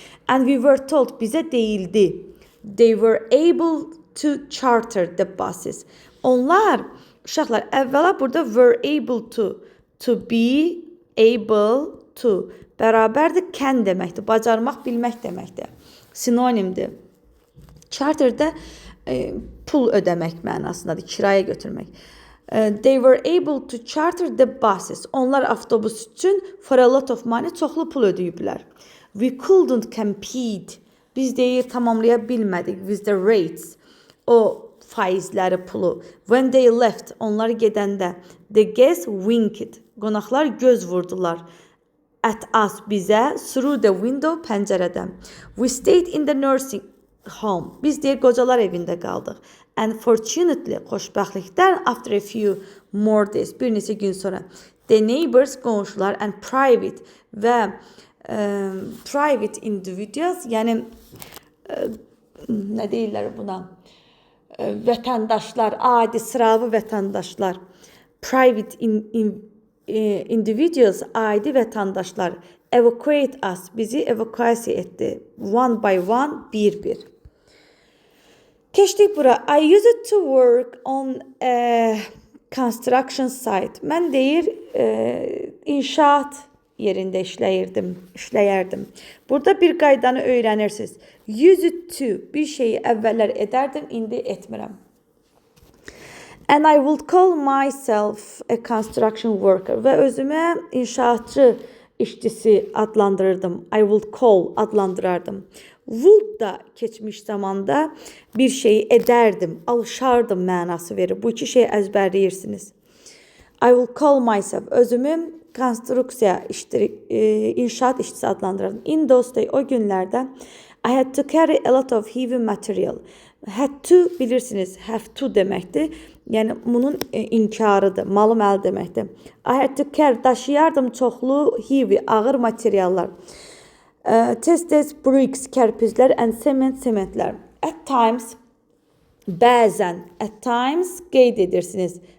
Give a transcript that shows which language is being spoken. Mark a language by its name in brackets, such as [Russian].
[English] And we were told, [Azerbaijani] bizə deyildi, [English] they were able to charter the buses. [Azerbaijani] Onlar, uşaqlar, əvvəla burada were able to be able to, bərabərdir, can deməkdir, bacarmaq, bilmək deməkdir. Sinonimdir. Charter'da pul ödəmək mənasındadır, kirayə götürmək. [English] They were able to charter the buses. [Azerbaijani] Onlar avtobus üçün [English] for a lot of money, [Azerbaijani] çoxlu pul ödəyiblər. [English] We couldn't compete. [Azerbaijani] Biz deyir, tamamlaya bilmədik [English] with the rates. O [Azerbaijani] faizləri, pulu. [English] When they left, [Azerbaijani] onlar gedəndə. [English] The guests winked. [Azerbaijani] Qonaqlar göz vurdular. [English] At us, [Azerbaijani] bizə. [English] Through the window, [Azerbaijani] pəncərədən. [English] We stayed in the nursing home. [Azerbaijani] Biz deyir qocalar evində qaldıq. [English] And fortunately, [Azerbaijani] xoşbəxtlikdən, [English] after a few more days, [Azerbaijani] bir neçə gün sonra, [English] the neighbors, [Azerbaijani] qonşular, [English] and private [Azerbaijani] və [English] private individuals, [Azerbaijani] yəni nə deyirlər buna? Vətəndaşlar, adi sıravi vətəndaşlar, [English] private individuals, [Azerbaijani] adi vətəndaşlar, [English] evacuate us, [Azerbaijani] bizi evakuasiya etdi. [English] One by one, [Azerbaijani] bir. Keçdik bura. [English] I used to work on a construction site. [Azerbaijani] Mən deyir, inşaat yerində işləyərdim. Burada bir qaydanı öyrənirsiniz. Used to, bir şeyi əvvəllər edərdim, indi etmirəm. [English] And I would call myself a construction worker. [Azerbaijani] Və özümə inşaatçı işçisi adlandırırdım. I would call, adlandırardım. Would da keçmiş zamanda bir şeyi edərdim, alışardım mənası verir. Bu iki şeyi əzbərləyirsiniz. [English] I will call myself, [Azerbaijani] özümü konstruksiya, inşaat işçisi adlandırırdım. [English] In those days, [Azerbaijani] o günlərdə [English] I had to carry a lot of heavy material. [Azerbaijani] Had to, bilirsiniz, have to deməkdir. Yəni, bunun inkarıdır, malum-əl deməkdir. [English] I had to carry, [Azerbaijani] daşıyardım çoxlu [English] heavy, [Azerbaijani] ağır materiallar. Tez-tez [English] bricks, [Azerbaijani] kərpizlər, [English] and [Azerbaijani] sementlər. [English] At times, [Azerbaijani] bəzən, at times qeyd edirsiniz.